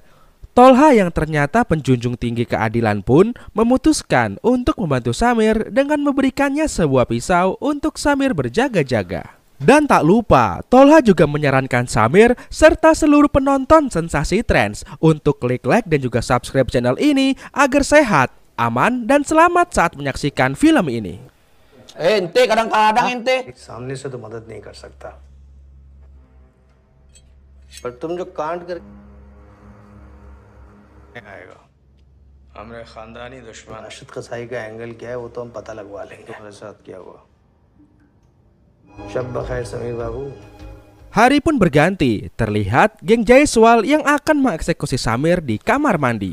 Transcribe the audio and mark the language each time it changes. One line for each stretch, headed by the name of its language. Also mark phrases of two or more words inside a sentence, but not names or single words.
Indonesian: Tolha yang ternyata penjunjung tinggi keadilan pun memutuskan untuk membantu Samir dengan memberikannya sebuah pisau untuk Samir berjaga-jaga. Dan tak lupa, Tolha juga menyarankan Samir serta seluruh penonton Sensasi Trends untuk klik like dan juga
English: subscribe channel
Indonesian: ini agar sehat, aman, dan selamat saat menyaksikan film ini. ente kadang-kadang ente
Hindi: सामने से तो मदद नहीं कर सकता, पर तुम जो कांड कर आएगा। हमारे खानदानी दुश्मन राशिद कसाई का एंगल क्या है वो तो हम पता लगवा लेंगे। तुम्हारे साथ क्या हुआ? शब बखैर समीर बाबू।
Indonesian: Hari pun berganti, terlihat geng Jaiswal yang akan mengeksekusi Samir di kamar mandi.